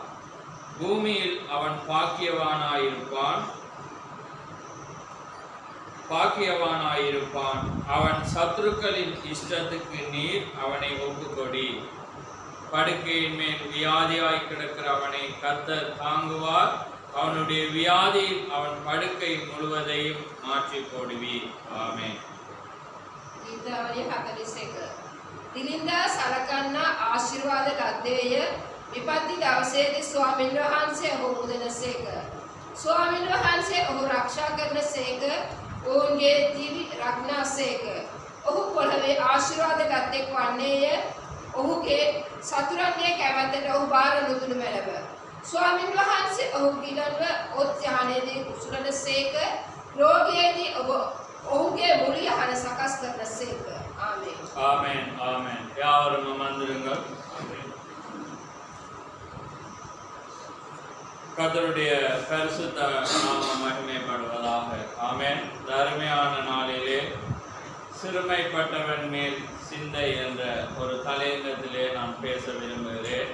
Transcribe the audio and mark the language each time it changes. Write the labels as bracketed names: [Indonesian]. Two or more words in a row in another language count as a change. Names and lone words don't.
[Tamil] பூமியில் அவன் பாக்கியவானாயிருப்பான். அவன் சத்துருக்களின் இஷ்டத்துக்கு நீர் அவனை ஒப்புக்கொடி. படுக்கையின் மேல் வியாதியாய் கிடக்கிற அவனை கர்த்தர் தாங்குவார். அவனுடைய வியாதியில் அவன் படுக்கை முழுவதையும் மாற்றி போடுவீர். ஆமென். [Sinhala] දිලින්දා සලකන්න ආශිර්වාද ලද්දේය. විපත්ති දවසේදී ස්වාමීන් වහන්සේ ඔහු මුදනසේක. ස්වාමීන් වහන්සේ ඔහු ආරක්ෂා කරනසේක. ඔවුන්ගේ දිවි රක්නාසේක. ඔහු පොළවේ ආශිර්වාද ලද්දෙක් වන්නේය. ඔහුගේ සතුරන්ගේ කැමැත්තට ඔහු බාර නුදුණු මැනව. ස්වාමීන් වහන්සේ ඔහු ගිලන්ව ඔත් යහනේදී උසුලනසේක. රෝගියේදී ඔහුගේ මුළු යහන සකස් කරනසේක. [Tamil] ஆமென், ஆமென், ஆமென். யாவரும் அமர்ந்திருங்கள். கர்த்தருடைய பரிசுத்த நாமம் மகிமைப்படுவதாக. ஆமென். அருமையான நாளிலே சிறுமைப்பட்டவன் மேல் சிந்தை என்ற ஒரு தலையங்கத்திலே நான் பேச விரும்புகிறேன்.